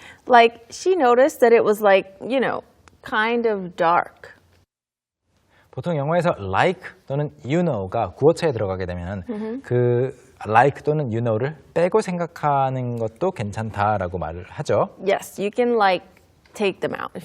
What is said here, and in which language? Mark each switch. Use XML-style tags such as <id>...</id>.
<en>Like, she noticed that it was like, kind of dark.</en> <ko>보통 영어에서 like 또는 you know가 구어체에 들어가게 되면 그 like 또는 you know를 빼고 생각하는 것도 괜찮다라고 말을 하죠.</ko> <en>Yes, you can take them out if</en>